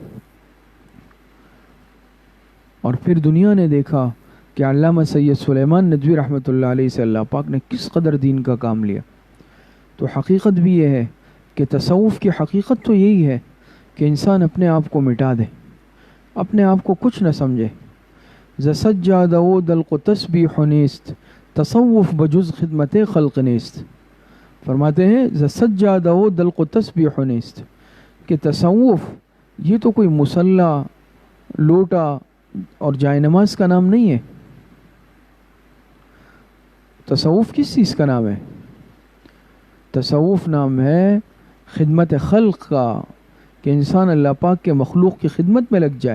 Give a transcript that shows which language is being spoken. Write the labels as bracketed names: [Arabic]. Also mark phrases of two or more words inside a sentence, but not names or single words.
[Urdu] اور پھر دنیا نے دیکھا کہ علامہ سید سلیمان ندوی رحمۃ اللہ علیہ سے اللہ پاک نے کس قدر دین کا کام لیا۔ تو حقیقت بھی یہ ہے کہ تصوف کی حقیقت تو یہی ہے کہ انسان اپنے آپ کو مٹا دے، اپنے آپ کو کچھ نہ سمجھے۔ [Persian] ز سجادہ و دلق و تسبیح نیست، تصوف بجز خدمت خلق نیست۔ [Urdu] فرماتے ہیں [Persian] ز سجادہ و دلق و تسبیح نیست، [Urdu] کہ تصوف یہ تو کوئی مصلی، لوٹا اور جائے نماز کا نام نہیں ہے۔ تصوف کس چیز کا نام ہے؟ تصوف نام ہے خدمت خلق کا، کہ انسان اللہ پاک کے مخلوق کی خدمت میں لگ جائے۔